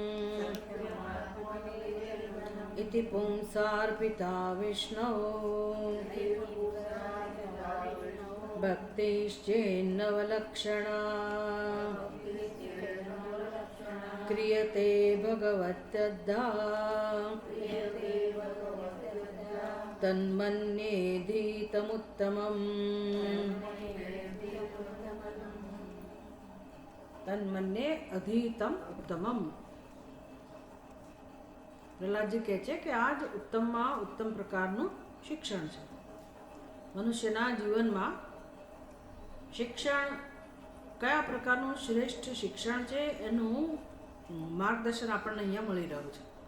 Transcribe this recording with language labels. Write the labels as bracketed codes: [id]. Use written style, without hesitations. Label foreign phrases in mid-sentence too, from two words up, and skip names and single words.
[sa] इति पुंसार्पिता विष्णो भक्तिश्चेन्नवलक्षणा क्रियते भगवत्यद्धा तन्मन्येधीतमुत्तमम् तन्मन्ये अधीतम उत्तमम। [gu] પ્રહલાદજી કહે છે કે આ જ ઉત્તમમાં ઉત્તમ પ્રકારનું શિક્ષણ છે. મનુષ્યના જીવનમાં શિક્ષણ કયા પ્રકારનું શ્રેષ્ઠ શિક્ષણ છે એનું માર્ગદર્શન આપણને અહીંયા મળી રહ્યું છે.